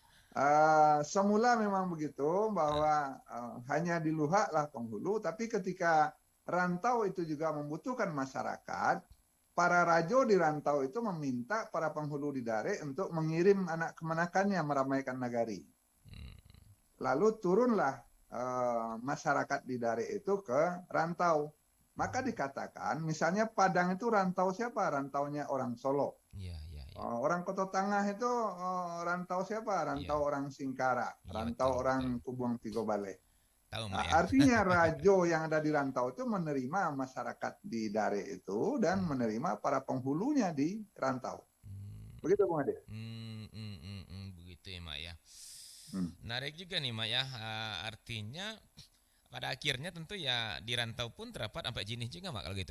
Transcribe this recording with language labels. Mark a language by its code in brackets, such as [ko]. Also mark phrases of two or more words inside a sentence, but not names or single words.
[id] Semula memang begitu bahwa hanya di Luha lah penghulu, tapi ketika rantau itu juga membutuhkan masyarakat, para rajo di rantau itu meminta para penghulu di Dare untuk mengirim anak kemenakannya meramaikan nagari. Lalu turunlah masyarakat di Dare itu ke rantau. Maka dikatakan, misalnya Padang itu rantau siapa? Rantaunya orang Solo. Iya. Orang Kota Tengah itu rantau siapa? Rantau orang Singkara, rantau orang Kubung Tigo Bale. Tahu, Nah, ya? artinya rajo yang ada di rantau itu menerima masyarakat di Dare itu dan menerima para penghulunya di rantau. Begitu, Bung Ade? Begitu ya, Mak ya. Menarik juga nih, Mak ya. Artinya pada akhirnya tentu ya di rantau pun terdapat ampe jenis juga, Mak, kalau gitu.